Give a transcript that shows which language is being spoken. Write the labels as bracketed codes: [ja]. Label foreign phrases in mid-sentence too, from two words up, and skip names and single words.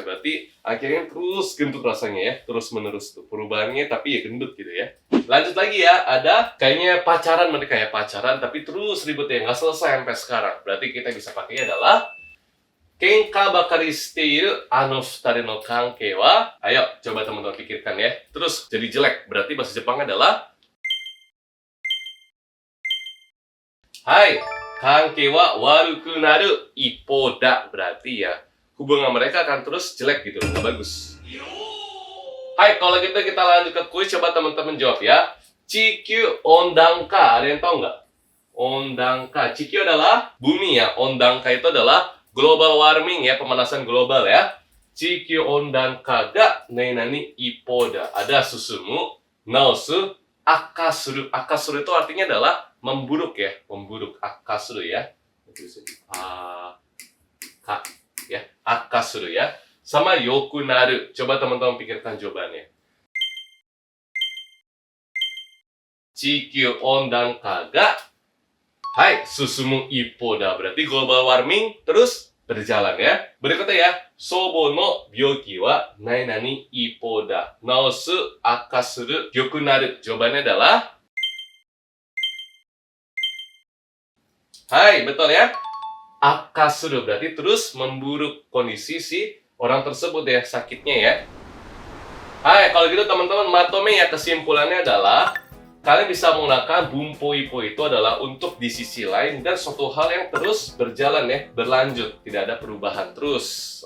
[id] Berarti akhirnya terus gendut rasanya ya, terus menerus tuh perubahannya, tapi ya gendut gitu ya. Lanjut lagi ya, ada kayaknya pacaran, mereka ya pacaran tapi terus ribut ya, nggak selesai sampai sekarang. Berarti kita bisa pakai adalah [ja] 喧嘩ばかりしているあの二人の関係は. [id] Ayo coba teman-teman pikirkan ya. Terus jadi jelek, berarti bahasa Jepang adalah hai, [ja] 関係は悪くなる一方だ. [id] Berarti ya hubungan mereka akan terus jelek gitu, nggak bagus. Hai, kalau gitu kita lanjut ke kuis. Coba teman-teman jawab ya. [ja] 地球温暖化, [id] ada yang tahu nggak? Ondangka, Chikyu adalah bumi ya. Ondangka itu adalah [en] global warming [id] ya, pemanasan global ya. [ja] 地球温暖化が何一方だ. [id] Ada [ja] 進む、治す、悪化する. [id] Akasuru itu artinya adalah memburuk ya, memburuk. Akasuru ya. Ya, akasuru ya. Sama yokunaru. Coba teman-teman pikirkan jawabannya. [ja] 地球温暖化が進む一方だ. [id] Berarti [en] global warming [id] terus berjalan ya. Berikutnya ya. [ja] 祖母の病気は何一方だ. 治す悪化する良くなる. [id] Jawabannya adalah betul ya. Akasuru berarti terus memburuk kondisi si orang tersebut ya, sakitnya ya. Kalau gitu teman-teman, matome ya, kesimpulannya adalah kalian bisa menggunakan bumpo-ipo itu adalah untuk di sisi lain dan suatu hal yang terus berjalan ya, berlanjut, tidak ada perubahan terus.